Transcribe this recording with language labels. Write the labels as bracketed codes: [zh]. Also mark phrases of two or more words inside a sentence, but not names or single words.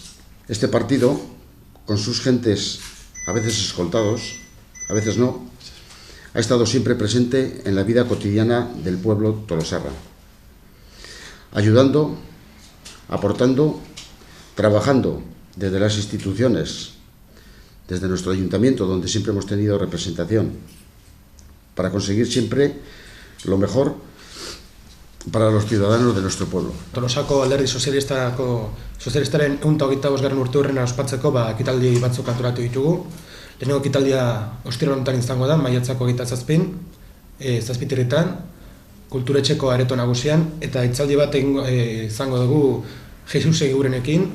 [es] Este partido, con sus gentes a veces escoltados, a veces no, ha estado siempre presente en la vida cotidiana del pueblo tolosarra, ayudando, aportando, trabajando desde las instituciones, desde nuestro ayuntamiento, donde siempre hemos tenido representación, para conseguir siempre lo mejor para los ciudadanos de nuestro pueblo. [eu] Tolosako alderdi sozialistaren 125. urteurrena ospatzeko ekitaldi batzuk antolatu ditugu. Lehenengo ekitaldia ostiral honetan izango da, maiatzako 27, zazpiterritan, kulturetxeko areto nagusian, eta hitzaldi bat izango dugu Jesus Egurenekin.